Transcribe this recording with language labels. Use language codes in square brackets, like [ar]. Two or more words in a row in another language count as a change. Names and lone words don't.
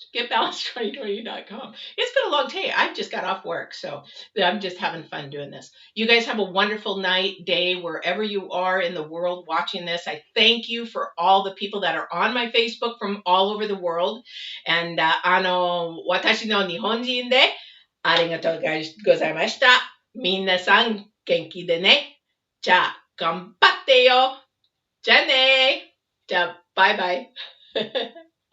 [en] Getbalance2020.com. It's been a long day. I just got off work, so I'm just having fun doing this. You guys have a wonderful night, day, wherever you are in the world watching this. I thank you for all the people that are on my Facebook from all over the world. [ja] And 私の日本人でありがとうございました. 皆さん元気でね。じゃ、頑張ってよ. じゃね。じゃ, [en] bye bye.